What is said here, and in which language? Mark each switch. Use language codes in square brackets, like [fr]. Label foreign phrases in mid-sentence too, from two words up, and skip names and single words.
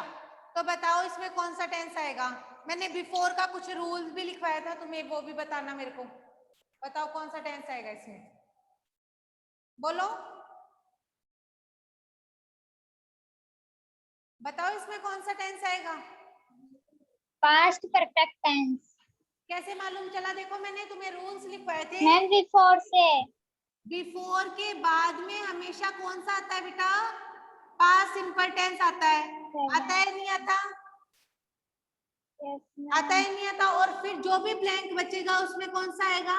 [hi] तो बताओ इसमें कौन सा टेंस आएगा? मैंने बिफोर का कुछ रूल्स भी लिखवाया था, तुम्हें वो भी बताना मेरे को। बताओ कौन सा टेंस आएगा इसमें? बोलो, बताओ इसमें कौन सा टेंस आएगा? [en] Past perfect tense. [hi] कैसे मालूम चला? देखो मैंने तुम्हें रूल्स लिखवाए थे। मैम before से। बिफोर के बाद में हमेशा कौन सा आता है बेटा? [en] past simple tense [hi] आता है। आता है नहीं आता? [en] Yes, [hi] आता है नहीं आता? और फिर जो भी ब्लैंक बचेगा उसमें कौन सा आएगा?